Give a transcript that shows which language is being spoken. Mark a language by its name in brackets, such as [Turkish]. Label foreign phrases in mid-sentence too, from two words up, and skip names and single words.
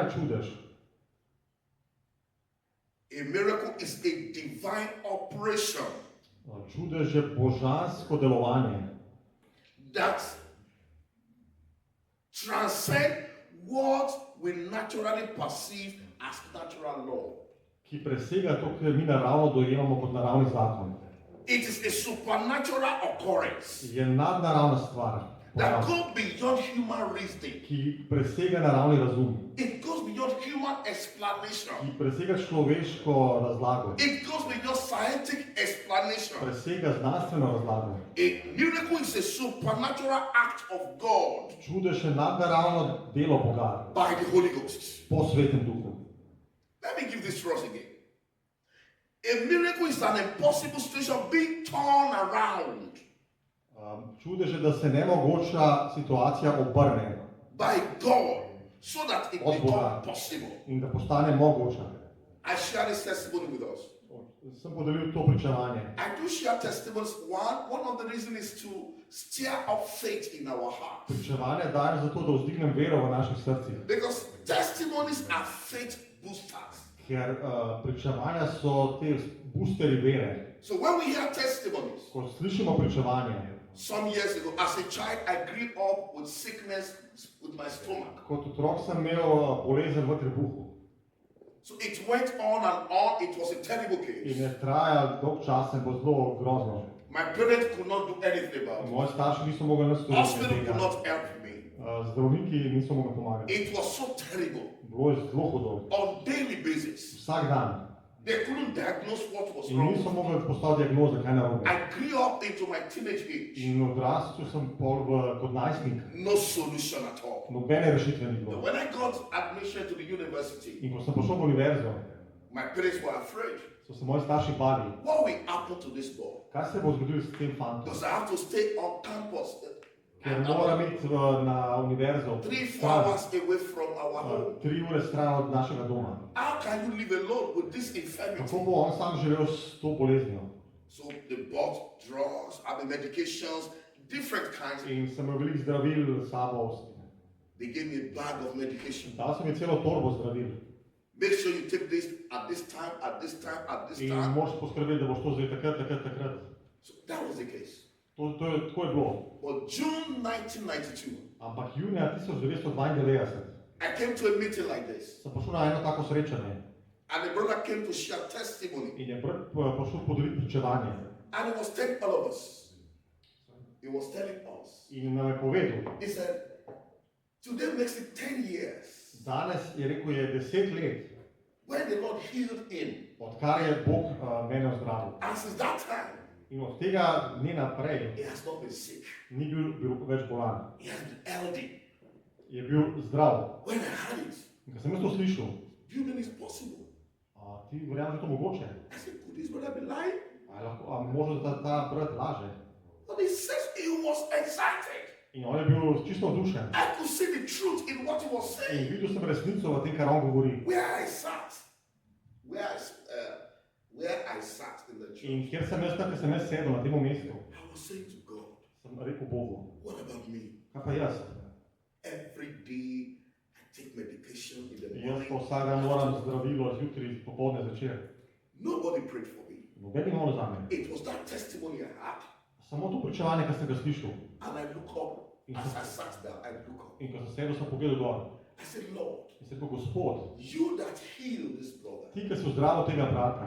[English] A miracle is a divine operation that transcend what we naturally perceive as natural law. [Slovenian] Ki presega to, kar mi naravno dojemamo kot naravni zakon. [English] It is a supernatural occurrence. [Slovenian] Je nadnaravna stvar. [English] That goes beyond human reasoning. [Slovenian] Ki presega naravni razum. [English] It goes beyond human explanation. [Slovenian] Ki presega človeško razlago. [English] It goes beyond scientific explanation. [Slovenian] Presega znanstveno razlago. [English] A miracle is a supernatural act of God. [Slovenian] Čudež je nadnaravno delo Boga. [English] By the Holy Ghost. [Slovenian] Po Svetem Duhu. [English] Let me give this to us again. A miracle is an impossible situation being turned around. [Slovenian] Čudež je, da se nemogoča situacija obrne. [English] By God, so that it becomes possible. [Slovenian] In da postane mogoča. [English] I share this testimony with us. [Slovenian] Sem podelil to pričevanje. [English] I do share testimonies. One of the reasons is to stir up faith in our heart. [Slovenian] Pričevanje dajem zato, da vzdignem vero v naših srcih. [English] Because testimonies are faith boosters. [Slovenian] Ker pričevanja so te boosterji vere. [English] So when we hear testimonies, [Slovenian] ko slišimo pričevanje, [English] some years ago, as a child, I grew up with sickness with my stomach. [Slovenian] Kot otrok sem imel bolezen v trebuhu. [English] So it went on and on. It was a terrible case. [Slovenian] In je trajal dolg čas in bo zelo grozno. [English] My parents could not do anything about it. [Slovenian] Moji starši niso mogli nič storiti. [English] Hospital could not help me. [Slovenian] Zdravniki niso mogli pomagati. [English] It was so terrible. [Slovenian] Bilo je zelo hudo. [English] On daily basis. [Slovenian] Vsak dan. [English] They couldn't diagnose what was [Slovenian] In [English] wrong. [Slovenian] niso mogli postaviti diagnoze, kaj narobe. [English] I grew up into my teenage age. [Slovenian] In odrastel sem kot najstnik. [English] No solution at all. [Slovenian] Nobene rešitve ni bilo. [English] When I got admission to the university, [Slovenian] in ko sem prišel v univerzo, [English] my parents were afraid. [Slovenian] so se moji starši bali. [English] What will happen to this boy? [Slovenian] Kaj se bo zgodilo s tem fantom? [English] Because I have to stay on campus. [Slovenian] Ker moram iti na univerzo. [English] 3-4 hours away from our home. [Slovenian] 3 ure stran od našega doma. [English] How can you live alone with this infirmity? [Slovenian] Kako bo on sam živel s to boleznijo? [English] So they bought drugs, medications, different kinds. [Slovenian] In sem imel veliko zdravil s sabo. [English] They gave me a bag of medication. [Slovenian] Dal sem mi celo torbo zdravil. [English] Make sure you take this at this time, at this time, at this time. [Slovenian] In moraš poskrbeti, da boš to zdaj takrat. [English] So that was the case. [Slovenian] Tako je bilo. [English] But June 1992. [Slovenian] Ampak junija 1992. [English] I came to a meeting like this. [Slovenian] Sem prišel na eno tako srečanje. [English] And the brother came to share testimony. [Slovenian] In je prišel podeliti pričevanje. [English] And he was telling all of us. He was telling us. [Slovenian] In nam je povedal. [English] He said, today makes it 10 years. [Slovenian] Danes je rekel, je 10 let. [English] When the Lord healed him. [Slovenian] Odkar je Bog mene ozdravil. [English] And since that time. [Slovenian] In od tega dne naprej. [English] He has not been sick. [Slovenian] Ni bil več bolan. [English] He has been healthy. [Slovenian] Je bil zdrav. [English] When I heard it. [Slovenian] In ko sem jaz to slišal. [English] Do you mean it's possible? [Slovenian] Ti verjameš, da je to mogoče? [English] I said, could this brother be lying? [Slovenian] A može, da ta brat laže? [English] But he says he was excited. [Slovenian] In on je bil čisto navdušen. [English] I could see the truth in what he was saying. [Slovenian] In videl sem resnico v tem, kar on govori. [English] Where I sat in the church. [Slovenian] In kjer sem jaz tam, ker sem jaz sedel na tem mestu. [English] I was saying to God. [Slovenian] Sem rekel Bogu. [English] What about me? [Slovenian] Kaj pa jaz? [English] Every day I take medication in the morning. [Slovenian] Jaz pa vsak dan moram zdravilo zjutraj, popoldne, zvečer. [English] Nobody prayed for me. [Slovenian] Noben ni molil za me. [English] It was that testimony I had. [Slovenian] Samo to pričevanje, kar sem ga slišal. [English] And I look up. As I sat down, I look up. [Slovenian] In ko sem sedel, sem pogledal dol. [English] I said, Lord. [Slovenian] In sem rekel, Gospod. [English] You that healed this brother. [Slovenian] Ti, ki si zdravil tega brata.